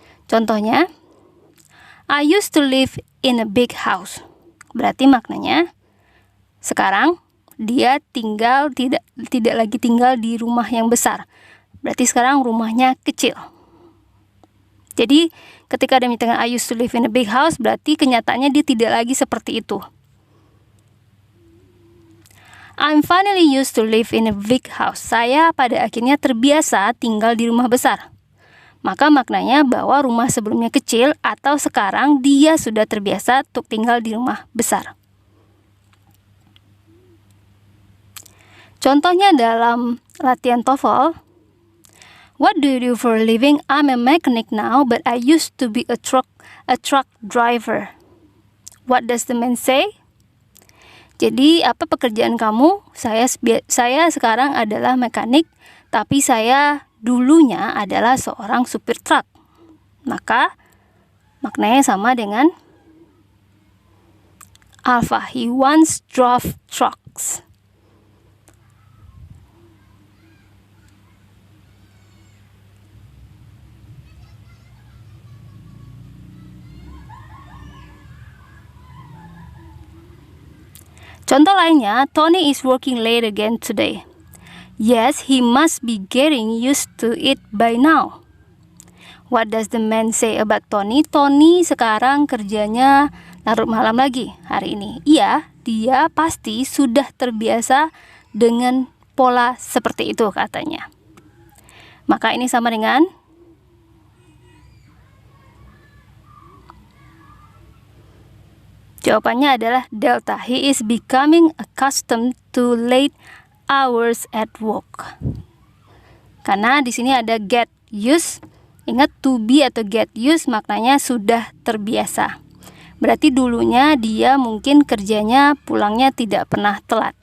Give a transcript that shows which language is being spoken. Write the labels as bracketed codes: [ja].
[en] Contohnya, I used to live in a big house. [id] Berarti maknanya sekarang dia tidak lagi tinggal di rumah yang besar. Berarti sekarang rumahnya kecil. Jadi ketika dia menyatakan [en] I used to live in a big house, [id] berarti kenyataannya dia tidak lagi seperti itu. [en] I'm finally used to live in a big house. [id] Saya pada akhirnya terbiasa tinggal di rumah besar. Maka maknanya bahwa rumah sebelumnya kecil atau sekarang dia sudah terbiasa untuk tinggal di rumah besar. Contohnya dalam latihan TOEFL, [en] what do you do for a living? I'm a mechanic now, but I used to be a truck driver. What does the man say? [id] Jadi, apa pekerjaan kamu? Saya sekarang adalah mekanik, tapi saya dulunya adalah seorang supir truk. Maka, maknanya sama dengan Alpha. [en] He once drove trucks. [id] Contoh lainnya, [en] Tony is working late again today. Yes, he must be getting used to it by now. What does the man say about Tony? [id] Tony sekarang kerjanya larut malam lagi hari ini. Iya, dia pasti sudah terbiasa dengan pola seperti itu katanya. Maka ini sama dengan jawabannya adalah delta. [en] He is becoming accustomed to late hours at work. [id] Karena di sini ada get used. Ingat to be atau get used maknanya sudah terbiasa. Berarti dulunya dia mungkin kerjanya pulangnya tidak pernah telat.